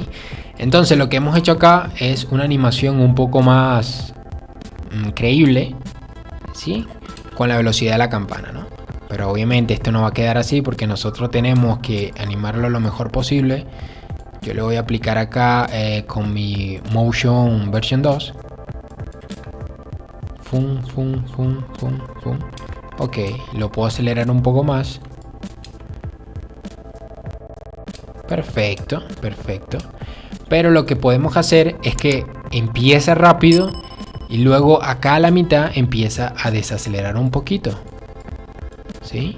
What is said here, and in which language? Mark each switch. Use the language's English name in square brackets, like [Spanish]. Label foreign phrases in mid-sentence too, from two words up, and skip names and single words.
[Spanish] Entonces lo que hemos hecho acá es una animación un poco más creíble, ¿sí? Con la velocidad de la campana, ¿no? Pero obviamente esto no va a quedar así porque nosotros tenemos que animarlo lo mejor posible. Yo le voy a aplicar acá con mi Motion version 2. Fum, fum, fum, fum, fum. Ok, lo puedo acelerar un poco más. Perfecto, perfecto. Pero lo que podemos hacer es que empieza rápido y luego acá a la mitad empieza a desacelerar un poquito, ¿sí?